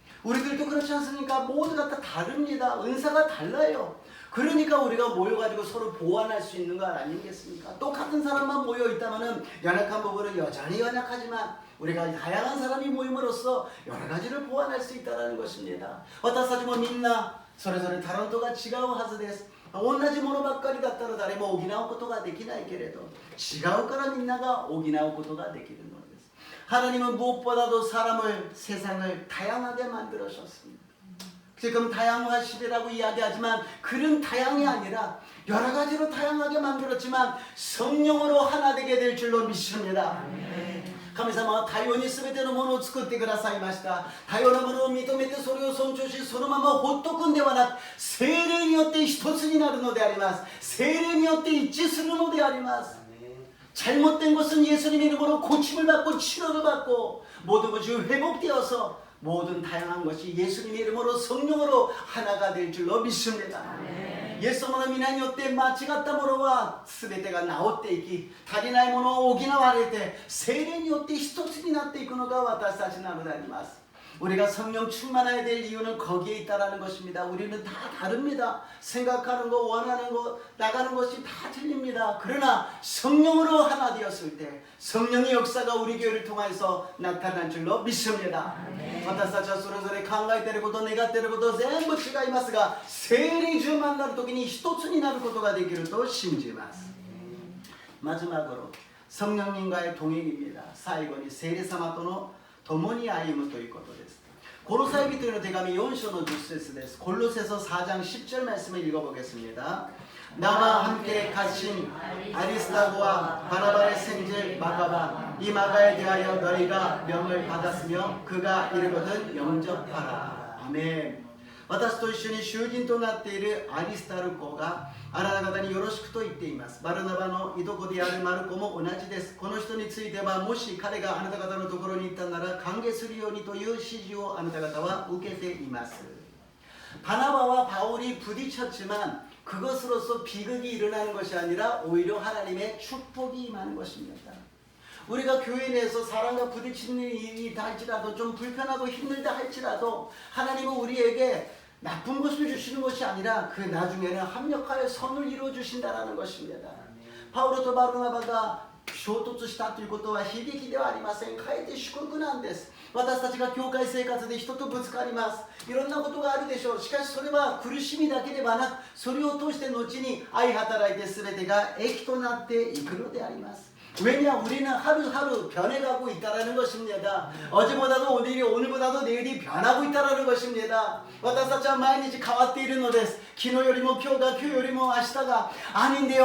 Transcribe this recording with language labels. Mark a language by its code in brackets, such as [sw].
[ko] 우리들도 그렇지 않습니까? 모두가 다 다릅니다. 은사가 달라요. 그러니까 우리가 모여가지고 서로 보완할 수 있는 거 아니겠습니까? 똑같은 사람만 모여 있다면은 연약한 부분은 여전히 연약하지만 우리가 다양한 사람이 모임으로써 여러 가지를 보완할 수 있다는 것입니다. [ja] 私たちもみんなそれぞれタラントが違うはずです。同じものばっかりだったら誰も補うことができないけれど違うからみんなが補うことができるのです。 [ko] 하나님은 무엇보다도 사람을 세상을 다양하게 만들으셨습니다. 지금 다양한 시대라고 이야기하지만 그런 다양이 아니라 여러 가지로 다양하게 만들었지만 성령으로 하나 되게 될 줄로 믿습니다. [ja] 神様は多様に全てのものを作ってくださいました。多様なものを認めてそれを尊重しそのまま放っとくんではなく聖霊によって一つになるのであります。聖霊によって一致するのであります。 [ko] 잘못된 것은 예수님의 이름으로 고침을 받고 치료를 받고 모든 것이 회복되어서 모든 다양한 것이 예수님의 이름으로 성령으로 하나가 될 줄로 믿습니다. [ja] イエス様の皆によって間違ったものは全てが治っていき足りないものを補われて聖霊によって一つになっていくのが私たちなのであります。 [ko] 우리가 성령 충만해야 될 이유는 거기에 있다라는 것입니다. 우리는 다 다릅니다. 생각하는 것, 원하는 것, 나가는 것이 다 틀립니다. 그러나 성령으로 하나 되었을 때 성령의 역사가 우리 교회를 통해서 나타난 줄로 믿습니다. [ja] 私たちはそれぞれ考えていること、願っていること全部違いますが聖霊充満になる時に一つになることができると信じます。 [ko] 마지막으로 성령님과의 동행입니다. [ja] 最後に聖霊様との共に歩むということです。 고로사에 비트는 대감이 4章の 10節です。 [ko] 골로새서 4장 10절 말씀을 읽어보겠습니다. 나와 함께 가신 아리스타고와 바나바의 생질 마가바 이 마가에 대하여 너희가 명을 받았으며 그가 이르거든 영접하라. 아멘. [ja] 私と一緒に囚人となっているアリスタルコがあなた方によろしくと言っています。バルナバのいとこであるマルコも同じです。この人についてはもし彼があなた方のところに行ったなら歓迎するようにという指示をあなた方は受けています。 [ko] 바나바와 바울이 부딪혔지만 그것으로서 비극이 일어나는 것이 아니라 오히려 하나님의 축복이 임하는 것입니다. 우리가 교회 내에서 사람과 부딪히는 일이 할지라도 좀 불편하고 힘들다 할지라도 하나님은 우리에게 나쁜 것을 주시는 것이 아니라 그 나중에는 합력하여 선을 이루어 주신다라는 것입니다. [ja] 바울도とバルナバが衝突したということは悲劇ではありません。かえって祝福なんです。私たちが教会生活で人とぶつかります。いろんなことがあるでしょう。しかしそれは苦しみだけではなくそれを通して後に愛働いて全てが益となっていくのであります。 [ko] 왜냐? 우리는 하루하루 변해가고 있다는 것입니다. 어제보다도 오늘이, 오늘보다도 내일이 변하고 있다는 것입니다. [ja] 私たちは毎日変わっているのです。昨日よりも今日が、今日よりも明日が [ko] 아닌데요.